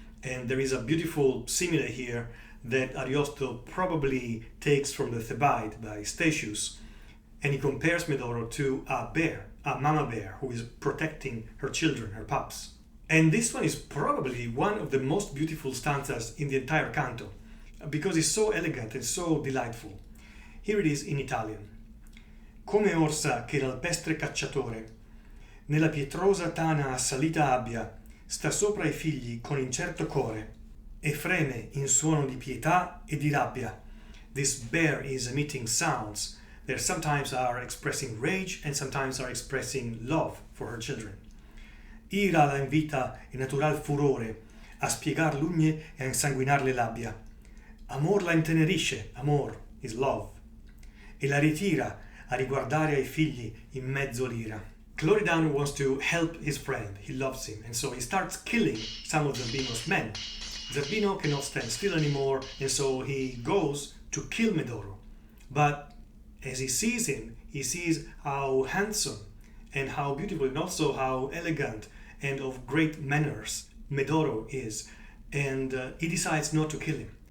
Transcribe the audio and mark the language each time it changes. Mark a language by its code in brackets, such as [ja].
[en] And there is a beautiful simile here that Ariosto probably takes from the Thebaid by Statius, and he compares Medoro to a bear, a mama bear who is protecting her children, her pups. And this one is probably one of the most beautiful stanzas in the entire canto, because it's so elegant and so delightful. Here it is in Italian. [it] Come orsa che l'alpestre cacciatore, nella pietrosa tana assalita abbia, sta sopra i figli con incerto core, e freme in suono di pietà e di rabbia. [en] This bear is emitting sounds that sometimes are expressing rage and sometimes are expressing love for her children. [it] Ira la invita e natural furore a spiegar l'ugne e a insanguinar le labbia. Amor la intenerisce, amor [en] is love, [it] e la ritira a riguardare ai figli in mezzo l'ira. [en] Cloridano wants to help his friend, he loves him, and so he starts killing some of Zerbino's men. Zerbino cannot stand still anymore, and so he goes to kill Medoro. But as he sees him, he sees how handsome and how beautiful and also how elegant and of great manners Medoro is, and he decides not to kill him.